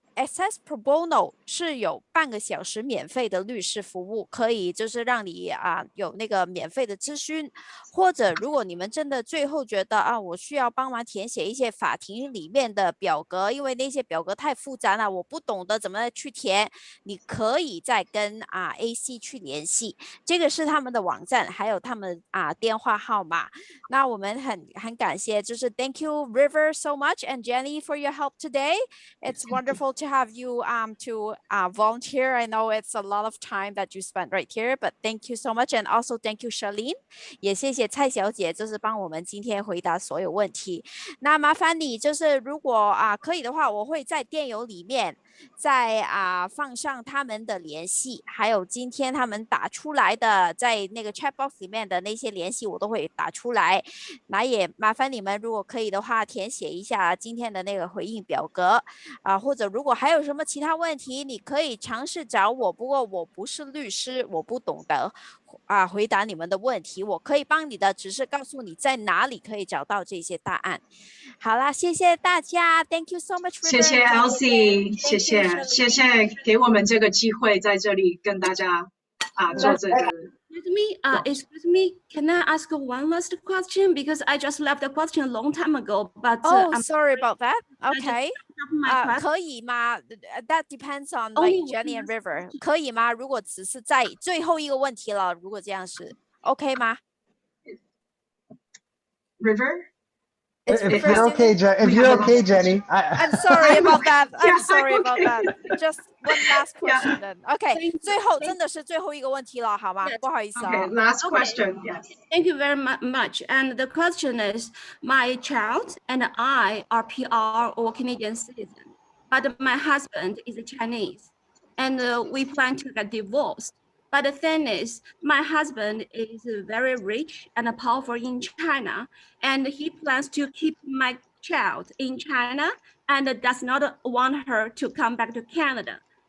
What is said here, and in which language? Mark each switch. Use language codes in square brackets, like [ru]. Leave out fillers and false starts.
[zh] Access Pro Bono 是有半个小时免费的律师服务，可以就是让你有那个免费的咨询，或者如果你们真的最后觉得我需要帮忙填写一些法庭里面的表格，因为那些表格太复杂了，我不懂得怎么去填，你可以再跟AC 去联系，这个是他们的网站，还有他们电话号码。那我们很感谢，就是 [en] Thank you River so much and Jenny for your help today. It's wonderful to have you to volunteer. I know it's a lot of time that you spent right here, but thank you so much. And also thank you, Charlene. [zh] 也谢谢蔡小姐，就是帮我们今天回答所有问题。那麻烦你就是如果可以的话，我会在电邮里面再放上他们的联系，还有今天他们打出来的在那个 chat box 里面的那些联系，我都会打出来。那也麻烦你们如果可以的话，填写一下今天的那个回应表格或者如果还有什么其他问题，你可以尝试找我。不过我不是律师，我不懂得回答你们的问题，我可以帮你的，只是告诉你在哪里可以找到这些答案。好啦，谢谢大家 ， [en] Thank you so much， [zh] 谢谢 Elsie， 谢谢给我们这个机会在这里跟大家做这个。 [en] Excuse me, can I ask one last question? Because I just left the question a long time ago, but sorry about that. Okay. [zh] 可以吗 [en] ？That depends on like Jenny and River. 可以吗？ [zh] 如果只是在最后一个问题了，如果这样是 OK 吗 [en] ？River? If you're okay, Jenny. I'm sorry about that. I'm sorry about that. Just one last question then. Okay. [zh] 最后真的是最后一个问题了，好吗？不好意思啊。 [en] Okay, last question. Yes. Thank you very much. And the question is, my child and I are PR or Canadian citizen, but my husband is a Chinese, and we plan to get divorced. But the thing is, my husband is very rich and powerful in China, and he plans to keep my child in China and does not want her to come back to Canada.